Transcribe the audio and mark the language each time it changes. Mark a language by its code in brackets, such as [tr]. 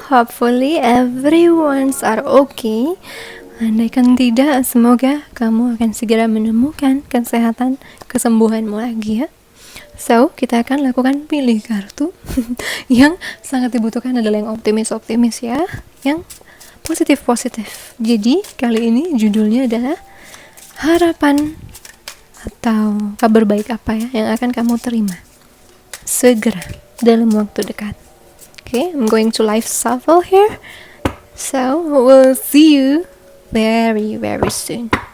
[en] Hopefully everyone's are okay. [id] Andaikan tidak, semoga kamu akan segera menemukan kesehatan, kesembuhanmu lagi ya. So, kita akan lakukan pilih kartu. Yang sangat dibutuhkan adalah yang optimis-optimis ya, yang positif-positif. Jadi, kali ini judulnya adalah harapan atau kabar baik apa ya yang akan kamu terima segera dalam waktu dekat. [en] Okay, I'm going to live shuffle here. So, we'll see you very, very soon.